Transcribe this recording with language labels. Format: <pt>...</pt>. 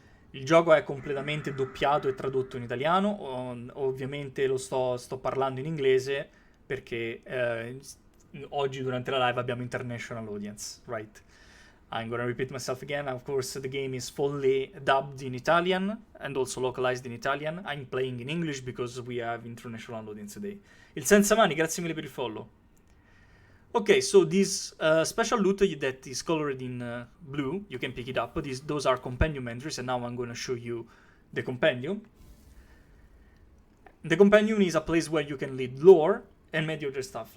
<it>Il gioco è completamente doppiato e tradotto in italiano. Ovviamente lo sto parlando in inglese perché oggi durante la live abbiamo</it> <en>international audience, right? I'm gonna repeat myself again. Of course, the game is fully dubbed in Italian and also localized in Italian. I'm playing in English because we have international audience today.</en> <it>Il Senza Mani, grazie mille per il follow.</it> <en>Okay, so this special loot that is colored in blue, you can pick it up. Those are compendium entries, and now I'm gonna show you the compendium. The compendium is a place where you can lead lore and many other stuff.</en>